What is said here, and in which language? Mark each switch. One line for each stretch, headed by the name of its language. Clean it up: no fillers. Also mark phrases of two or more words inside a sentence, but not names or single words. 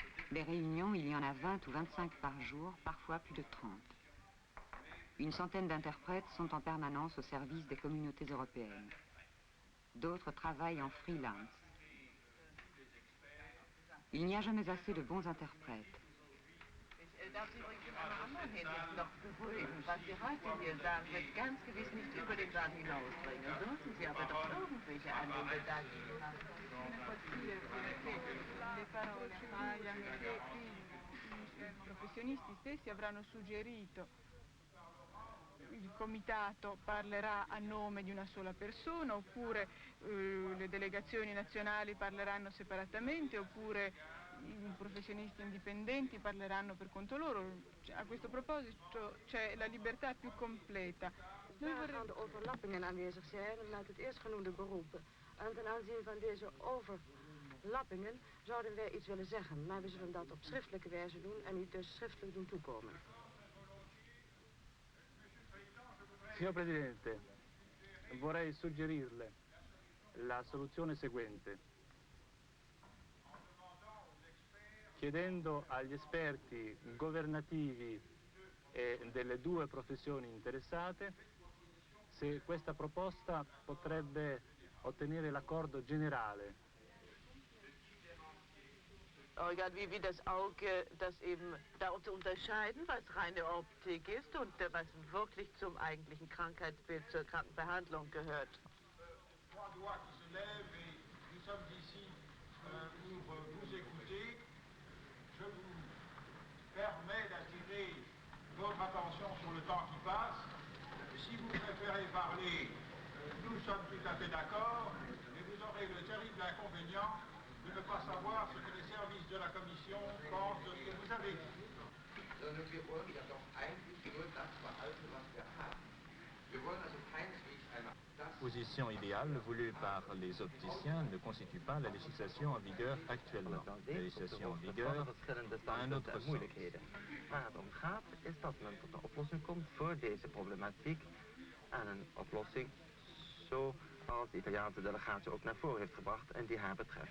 French: Des réunions, il y en a 20 ou 25 par jour, parfois plus de 30. Une centaine d'interprètes sont en permanence au service des communautés européennes. D'autres travaillent en freelance. Il n'y a jamais assez de bons interprètes.
German: Darf ich übrigens in einer anderen Hinsicht noch beruhigen. Was Sie heute hier sagen, wird ganz gewiss nicht über den Saal hinausbringen. Sollten Sie aber doch irgendwelche Anwendungen
Italian: I professionisti stessi avranno suggerito, il comitato parlerà a nome di una sola persona, oppure le delegazioni nazionali parleranno separatamente, oppure i professionisti indipendenti parleranno per conto loro. A questo proposito c'è la libertà più completa.
Dutch: Aan de overlappingen aanwezig zijn met het eerstgenoemde beroep. En ten aanzien van deze overlappingen zouden wij iets willen zeggen, maar we zullen dat op schriftelijke wijze doen en u dus schriftelijk doen toekomen.
Italian: Signor Presidente, vorrei suggerirle la soluzione seguente. Chiedendo agli esperti governativi e delle due professioni interessate se questa proposta potrebbe ottenere l'accordo generale.
German: Wie das Auge das eben da zu unterscheiden, was reine Optik ist und was wirklich zum eigentlichen Krankheitsbild, zur Krankenbehandlung gehört.
French: Je vous permets d'attirer votre attention sur le temps qui passe. Si vous préférez parler, nous sommes tout à fait d'accord, mais vous aurez le terrible inconvénient de ne pas savoir ce que les services de la Commission pensent de ce que vous avez dit.
German: Wir wollen ja doch eigentlich nur das behalten, was wir haben. Wir wollen also keineswegs eine...
French: La position idéale voulue par les opticiens ne constitue pas la législation en vigueur actuellement. La législation en vigueur a un autre sens.
Dutch: Waar het om gaat is dat men tot een oplossing komt voor deze problematiek. En een oplossing zoals de Italiaanse delegatie ook naar voren heeft gebracht en die haar betreft.